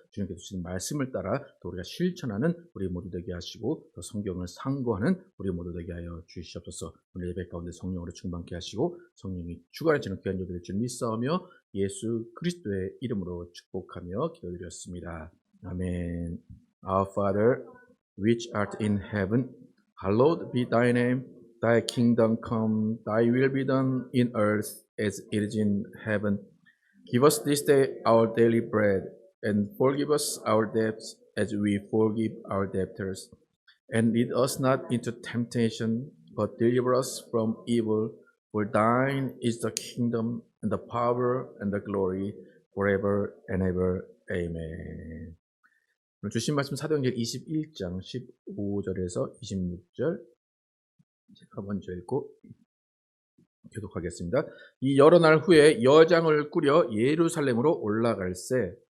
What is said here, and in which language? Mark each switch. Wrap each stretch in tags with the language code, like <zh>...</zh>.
<ko>주님께서 주신 말씀을 따라 또 우리가 실천하는 우리 모두 되게 하시고 또 성경을 상고하는 우리 모두 되게 하여 주시옵소서. 오늘 예배 가운데 성령으로 충만케 하시고 성령이 주관하시는 귀한 예배 될 줄 믿사오며 예수 그리스도의 이름으로 축복하며 기도드렸습니다. 아멘.</ko> <en>Our Father, which art in heaven, hallowed be thy name. Thy kingdom come, thy will be done in earth as it is in heaven. Give us this day our daily bread, and forgive us our debts as we forgive our debtors. And lead us not into temptation, but deliver us from evil. For thine is the kingdom, and the power, and the glory, forever and ever. Amen.</en> <ko>오늘 주신 말씀 사도행전 21장 15절에서 26절 제가 먼저 읽고 교독하겠습니다. 이 여러 날 후에 여장을 꾸려 예루살렘으로 올라갈새</ko>